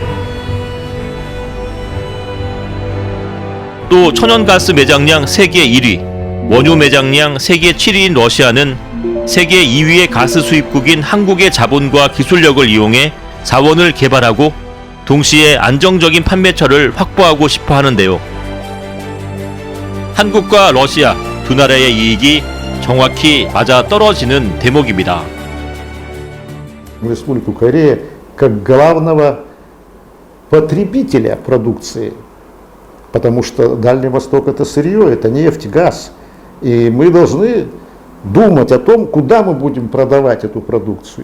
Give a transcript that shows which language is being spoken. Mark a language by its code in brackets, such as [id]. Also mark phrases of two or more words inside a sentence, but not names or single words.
[ko] 또 천연가스 매장량 세계 1위, 원유 매장량 세계 7위인 러시아는 세계 2위의 가스 수입국인 한국의 자본과 기술력을 이용해 자원을 개발하고 동시에 안정적인 판매처를 확보하고 싶어 하는데요. 한국과 러시아 두 나라의 이익이 정확히 맞아 떨어지는 대목입니다. [ru] Республику Корея как главного потребителя продукции, потому что Дальний Восток это сырье, это нефть, газ, и мы должны думать о том, куда мы будем продавать эту продукцию.